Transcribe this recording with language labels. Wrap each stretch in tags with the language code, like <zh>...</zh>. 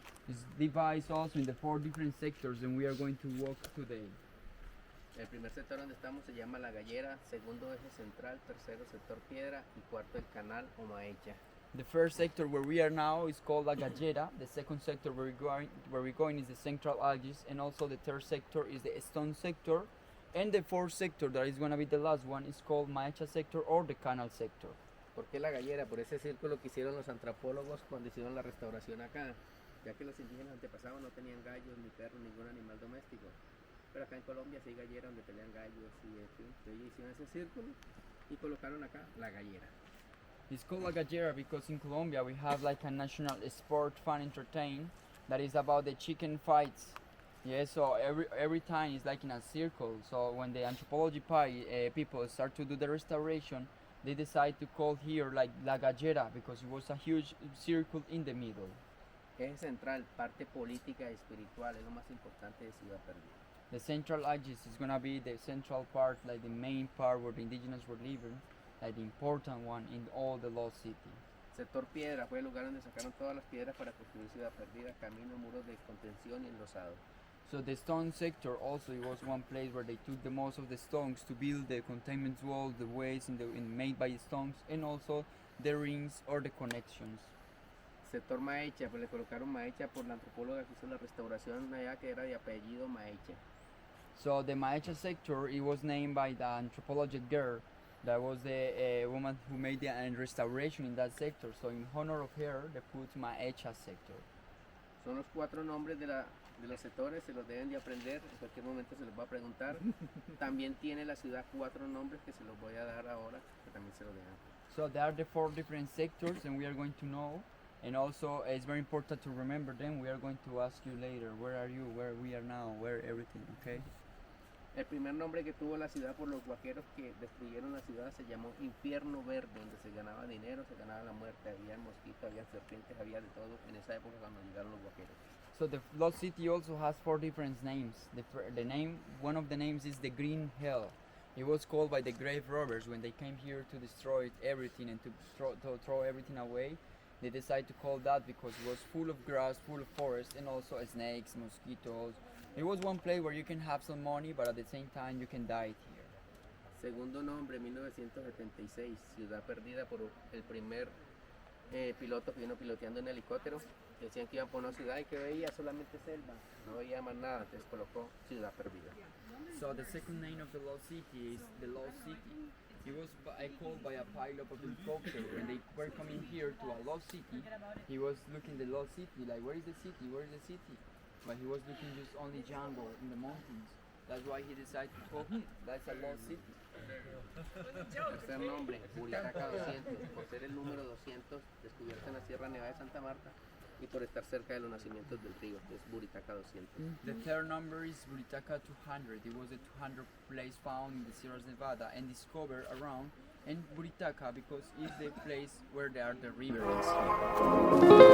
<en>It's divided also in the 4 different sectors and we are going to walk today.</en> <es>El primer sector donde estamos se llama La Gallera, segundo eje central, tercero sector Piedra y cuarto el canal o Maecha.</es> <en>The first sector where we are now is called La Gallera. The second sector where we're going is the Central Algis, and also the third sector is the Stone sector, and the fourth sector that is going to be the last one is called Maecha sector or the Canal sector.</en> <es>¿Por qué La Gallera? Por ese círculo que hicieron los antropólogos cuando hicieron la restauración acá, ya que los indígenas antepasados no tenían gallos, ni perros, ningún animal doméstico. Pero acá en Colombia sí hay galleras donde pelean gallos y entonces hicieron ese círculo y colocaron acá La Gallera.</es> <en>It's called La Gallera because in Colombia we have like a national sport fun entertain that is about the chicken fights. Yeah, so every time it's like in a circle. So when the anthropology people start to do the restoration, they decide to call here like La Gallera because it was a huge circle in the middle.</en> <es>Eje central, parte política y espiritual, es lo más importante de Ciudad Perdida.</es> <en>The central axis is gonna be the central part, like the main part where the indigenous were living, like the important one in all the lost city.</en> <es>Sector Piedra fue el lugar donde sacaron todas las piedras para construir Ciudad Perdida, caminos, muros de contención y enlosado.</es> <en>So the stone sector also it was one place where they took the most of the stones to build the containment walls, the ways made by the stones, and also the rings or the connections.</en> <es>Sector Maecha, pues le colocaron Maecha por la antropóloga que hizo la restauración allá que era de apellido Maecha.</es> <en>So the Maecha sector it was named by the anthropologist girl that was the woman who made the restoration in that sector. So in honor of her, they put Maecha sector.</en> <es>Son los 4 nombres de los sectores, se los deben de aprender, en cualquier momento se los va a preguntar. También tiene la ciudad 4 nombres que se los voy a dar ahora, que también se los dejan.</es> <en>So there are the 4 different sectors and we are going to know. And also it's very important to remember them. We are going to ask you later, where are you, where we are now, where everything, okay?</en> <es>El primer nombre que tuvo la ciudad por los guaqueros que destruyeron la ciudad se llamó Infierno Verde, donde se ganaba dinero, se ganaba la muerte, había mosquitos, había serpientes, había de todo en esa época cuando llegaron los guaqueros.</es> <en>So the lost city also has 4 different names. The name, one of the names is the Green Hell. It was called by the grave robbers when they came here to destroy everything and to throw everything away. They decided to call that because it was full of grass, full of forest, and also snakes, mosquitoes. It was one place where you can have some money, but at the same time you can die here.</en> <es>Segundo nombre, 1976, Ciudad Perdida por el primer piloto que vino piloteando en helicóptero. Decían que iban por una ciudad y que veía solamente selva, no veía más nada, entonces colocó Ciudad Perdida.</es> <en>So the second name of the lost city is the Lost City. He was called by a pilot of the helicopter when they were coming here to a lost city. He was looking the lost city, like where is the city, where is the city? But he was looking just only jungle in the mountains. That's why he decided to call it, that's a lost city.</en> <es>Tercer nombre, Buritaca 200, por ser el número 200 descubierto en la Sierra Nevada de Santa Marta. y por estar cerca de los nacimientos del río, que es Buritaca 200.</es> <en>The third number is Buritaca 200. It was the 200th place found in the Sierra Nevada and discovered around and Buritaca because it's the place where there are the rivers.</en>